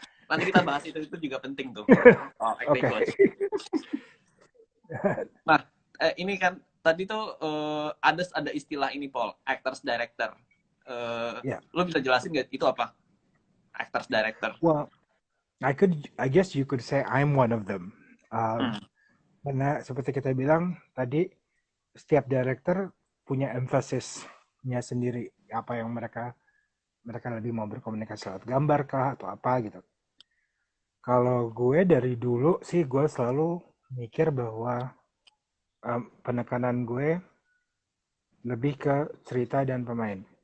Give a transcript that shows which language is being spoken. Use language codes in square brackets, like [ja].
[id] nanti kita bahas itu juga penting tuh. Acting coach. Nah, ini kan tadi tuh ada istilah ini, Paul, actors director. Lo bisa jelasin nggak itu apa? [en] Actors director. Well, I guess you could say I'm one of them. [id] Karena seperti kita bilang tadi, setiap director punya emphasisnya sendiri, apa yang mereka lebih mau berkomunikasi lewat gambar kah atau apa gitu. Kalau gue dari dulu sih gue selalu mikir bahwa penekanan gue lebih ke cerita dan pemain.